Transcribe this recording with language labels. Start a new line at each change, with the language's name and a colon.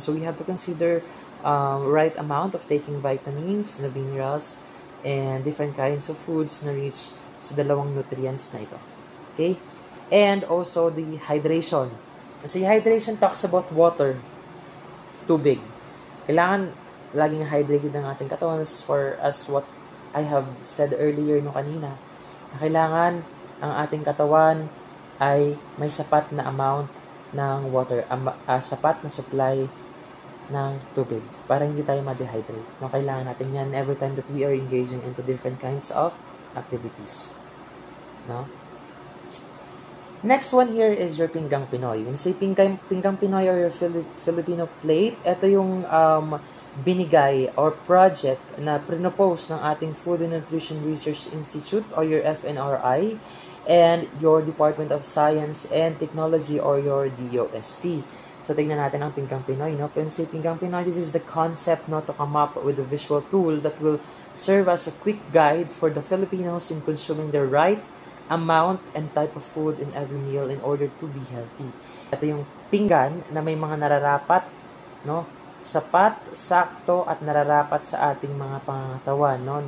English: So, we have to consider right amount of taking vitamins, the minerals, and different kinds of foods
Filipino: na rich sa dalawang nutrients na ito.
English: Okay? And also the hydration. Kasi hydration talks about water, tubig.
Filipino: Kailangan laging hydrated ng ating katawan
English: as what I have said earlier
Filipino: kanina. Na kailangan ang ating katawan ay may sapat na amount ng water, sapat na supply ng tubig para hindi tayo ma-dehydrate.
English: No,
Filipino: kailangan natin yan
English: every time that we are engaging into different kinds of activities. No? Next one here is your Pinggang Pinoy. When you say Pinggang Pinoy or your Filipino plate,
Filipino: ito yung binigay or project na pinopose ng ating
English: Food and Nutrition Research Institute or your FNRI and your Department of Science and Technology or your DOST.
Filipino: So, tignan natin ang Pinggang Pinoy, no?
English: When say Pinggang Pinoy, this is the concept, no, to come up with a visual tool that will serve as a quick guide for the Filipinos in consuming the right amount and type of food in every meal in order to be healthy.
Filipino: Ito yung pinggan na may mga nararapat, no? Sapat, sakto, at nararapat sa ating mga pangangatawan, no?